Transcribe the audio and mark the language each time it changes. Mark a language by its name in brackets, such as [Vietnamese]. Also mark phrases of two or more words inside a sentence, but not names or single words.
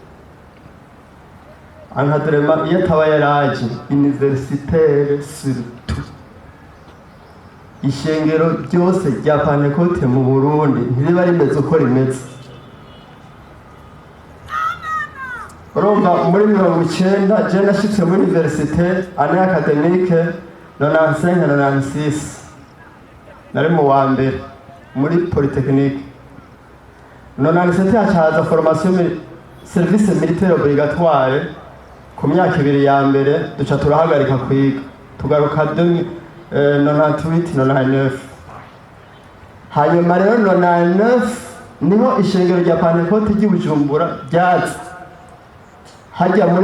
[Rundi] ankadrema iyo ataba yaraje [French] universitaire surtout [Rundi] ishengero ryose rya Pentecote mu Burundi ntiriba rimeze uko rimeze urumva muri 90 je nashitse muri université [French] année académique [Rundi] 95-96 nari mu wa mbere muri polytechnique 97 hacaza [French] formation service militaire obligatoire [Rundi] ku myaka 2 ya mbere duca turahagarika kwiga tugaruka 98-99 hanyuma rero 99 niho ishengero rya Pentecote ry'Ubujumbura ryaza hajya muri